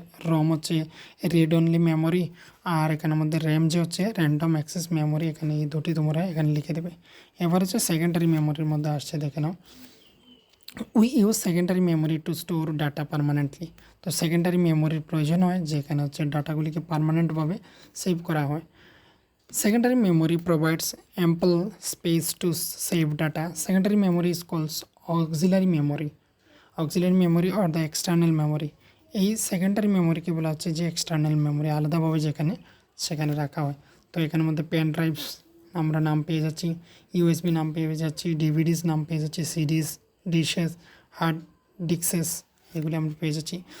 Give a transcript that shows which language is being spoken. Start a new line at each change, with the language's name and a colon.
Bangla: রম হচ্ছে read only memory, আর এখানের মধ্যে র্যাম যে হচ্ছে র্যান্ডম অ্যাক্সেস মেমোরি, এখানে এই দুটি তোমরা এখানে লিখে দেবে। এবার হচ্ছে সেকেন্ডারি মেমোরির মধ্যে আসছে, দেখে নাও,
English: We use secondary memory to store data permanently.
Bangla: তো সেকেন্ডারি মেমোরির প্রয়োজন হয় যেখানে হচ্ছে ডাটাগুলিকে পারমানেন্টভাবে সেভ করা হয়।
English: Secondary memory provides ample space to save data. Secondary memory is called auxiliary memory. Auxiliary memory or the external memory.
Bangla: এই সেকেন্ডারি মেমোরিকে বলা হচ্ছে যে এক্সটার্নাল মেমোরি, আলাদাভাবে যেখানে সেখানে রাখা হয়। তো এখানের মধ্যে পেন ড্রাইভস আমরা নাম পেয়ে যাচ্ছি, ইউএসবি নাম পেয়ে যাচ্ছি, ডিভিডিস নাম পেয়ে যাচ্ছি, সিডিস, ডিশেস, হার্ড ডিস্কেস, এগুলি আমরা পেয়ে যাচ্ছি।